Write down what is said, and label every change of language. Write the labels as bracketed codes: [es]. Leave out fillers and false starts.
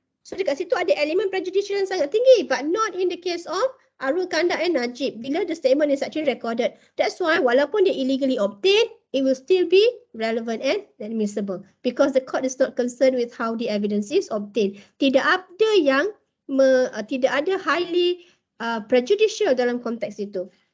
[ms] So dekat situ ada elemen prejudicial yang sangat tinggi. [en] But not in the case of Arul Kanda and Najib bila the statement is actually recorded. That's why [ms] walaupun dia [en] illegally obtained, it will still be relevant and admissible because the court is not concerned with how the evidence is obtained. [ms] Tidak ada yang tidak ada highly prejudicial dalam konteks itu.